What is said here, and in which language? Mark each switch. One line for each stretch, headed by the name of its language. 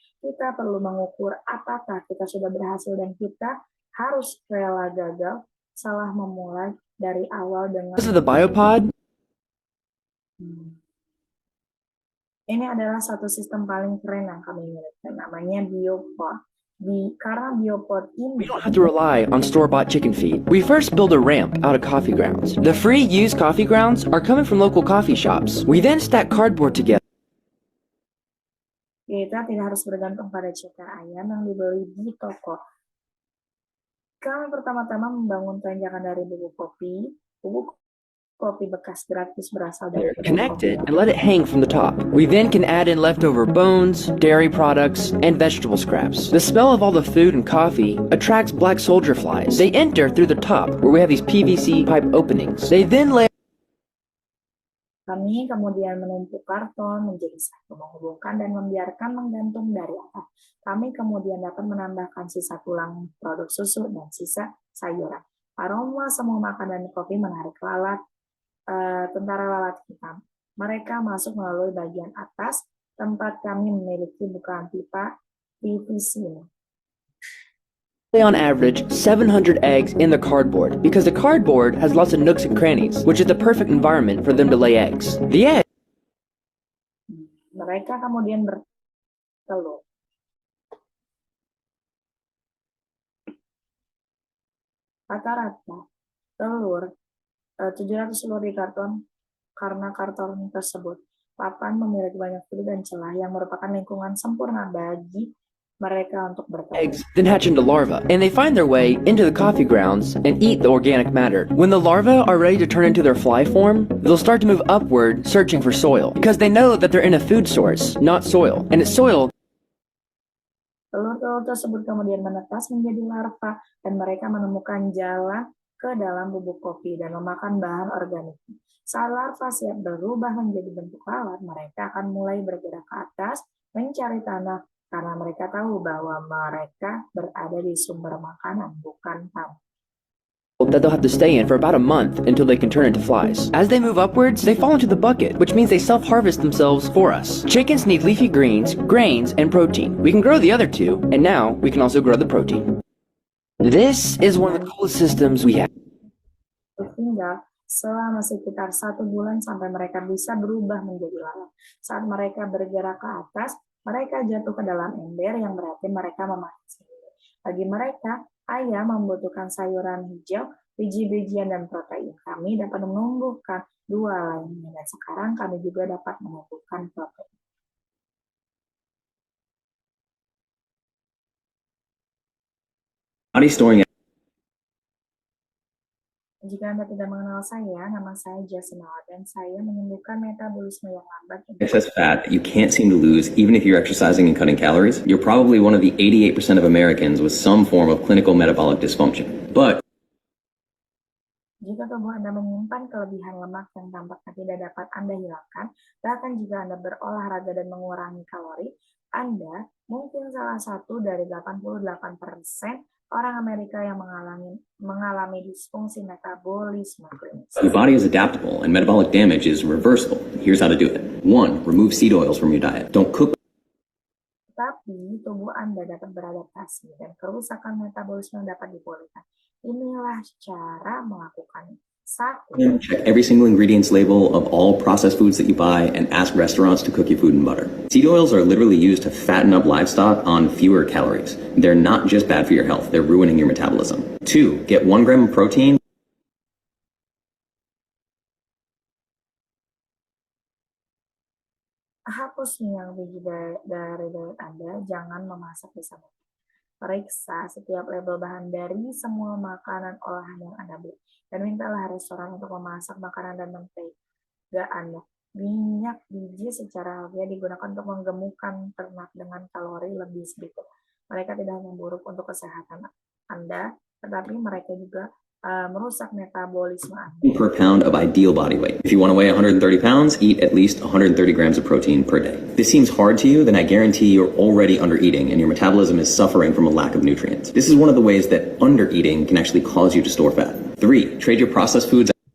Indonesian: Kita perlu mengukur apakah kita sudah berhasil dan kita harus rela gagal, salah memulai dari awal dengan.
English: This is the biopod.
Indonesian: Ini adalah satu sistem paling keren yang kami miliki, namanya biopod. Karena biopod ini.
English: We don't have to rely on store-bought chicken feed. We first build a ramp out of coffee grounds. The free used coffee grounds are coming from local coffee shops. We then stack cardboard together.
Indonesian: Kita tidak harus bergantung pada ceker ayam yang dibeli di toko. Kami pertama-tama membangun tanjakan dari bubuk kopi bekas gratis berasal dari kedai
English: Connect
Indonesian: kopi.
English: it and let it hang from the top. We then can add in leftover bones, dairy products, and vegetable scraps. The smell of all the food and coffee attracts black soldier flies. They enter through the top where we have these PVC pipe openings. They then lay
Indonesian: Kami kemudian menumpuk karton menjadi satu, menghubungkan dan membiarkan menggantung dari atas. Kami kemudian dapat menambahkan sisa tulang produk susu dan sisa sayuran. Aroma semua makanan dan kopi menarik tentara lalat hitam. Mereka masuk melalui bagian atas, tempat kami memiliki bukaan pipa PVC.
English: on average 700 eggs in the cardboard because the cardboard has lots of nooks and crannies, which is the perfect environment for them to lay eggs. The egg
Indonesian: Mereka kemudian bertelur. Rata-rata telur 700 telur di karton. Karena karton tersebut papan memiliki banyak sudut dan celah yang merupakan lingkungan sempurna bagi mereka untuk bertelur.
English: eggs then hatch into larvae, and they find their way into the coffee grounds and eat the organic matter. When the larvae are ready to turn into their fly form, they'll start to move upward searching for soil because they know that they're in a food source, not soil, and it's soil.
Indonesian: Telur-telur tersebut kemudian menetas menjadi larva dan mereka menemukan jalan ke dalam bubuk kopi dan memakan bahan organik. Saat larva siap berubah menjadi bentuk lalat, mereka akan mulai bergerak ke atas mencari tanah karena mereka tahu bahwa mereka berada di sumber makanan, bukan tanah.
English: That they'll have to stay in for about a month until they can turn into flies. As they move upwards, they fall into the bucket, which means they self-harvest themselves for us. Chickens need leafy greens, grains, and protein. We can grow the other two, and now we can also grow the protein. This is one of the coolest systems we have.
Indonesian: Tinggal selama sekitar 1 bulan sampai mereka bisa berubah menjadi lalat. Saat mereka bergerak ke atas, mereka jatuh ke dalam ember yang berarti mereka memakan sendiri. Bagi mereka, ayam membutuhkan sayuran hijau, biji-bijian, dan protein. Kami dapat menumbuhkan 2 lainnya, dan sekarang kami juga dapat menumbuhkan protein.
English: Body storing
Indonesian: Jika Anda tidak mengenal saya, nama saya Jasinal, dan saya menyembuhkan metabolisme yang lambat.
English: excess fat that you can't seem to lose even if you're exercising and cutting calories. You're probably one of the 88% of Americans with some form of clinical metabolic dysfunction. But
Indonesian: jika tubuh Anda menyimpan kelebihan lemak yang tampaknya tidak dapat Anda hilangkan, bahkan jika Anda berolahraga dan mengurangi kalori, Anda mungkin salah satu dari 88% orang Amerika yang mengalami disfungsi metabolisme klinis.
English: your body is adaptable and metabolic damage is reversible. Here's how to do it. 1. Remove seed oils from your diet. Don't cook
Indonesian: Tapi tubuh Anda dapat beradaptasi dan kerusakan metabolisme dapat dipulihkan. Inilah cara melakukannya. 1.
English: Check every single ingredients label of all processed foods that you buy and ask restaurants to cook your food in butter. Seed oils are literally used to fatten up livestock on fewer calories. They're not just bad for your health, they're ruining your metabolism. 2. Get 1 gram of protein.
Indonesian: Hapus minyak biji dari Anda, jangan memasak bersama. Periksa setiap label bahan dari semua makanan olahan yang Anda beli. Dan mintalah restoran untuk memasak makanan dan mentega Anda. Minyak biji secara alfiah digunakan untuk menggemukkan ternak dengan kalori lebih sedikit. Mereka tidak hanya buruk untuk kesehatan Anda, tetapi mereka juga merusak metabolisme Anda.
English: Per pound of ideal body weight. If you want to weigh 130 pounds, eat at least 130 grams of protein per day. If this seems hard to you, then I guarantee you're already under-eating and your metabolism is suffering from a lack of nutrients. This is one of the ways that under-eating can actually cause you to store fat. 3. Trade your processed foods.